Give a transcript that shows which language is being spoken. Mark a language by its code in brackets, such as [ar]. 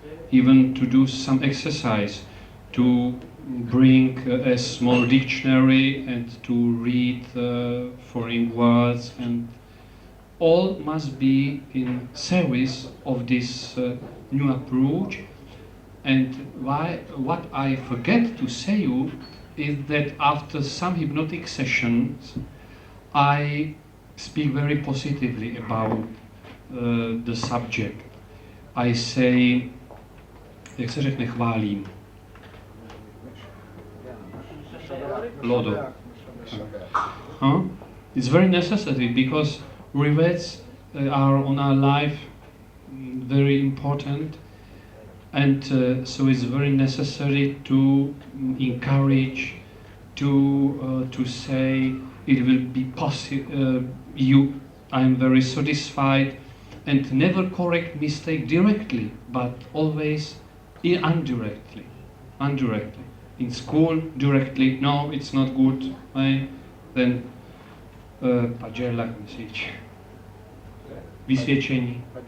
[en] Even to do some exercise, to bring a small dictionary and to read foreign words, and all must be in service of this new approach. And what I forget to say you is that after some hypnotic sessions, I speak very positively about the subject. I say, [cs] jak se řekne, chválím. Lodo. [en] It's very necessary because regrets are on our life very important, and so it's very necessary to encourage, to say it will be possible. I am very satisfied, and never correct mistake directly, but always indirectly. In school, directly, no, it's not good. Then [cs] padělak, vysvědčení.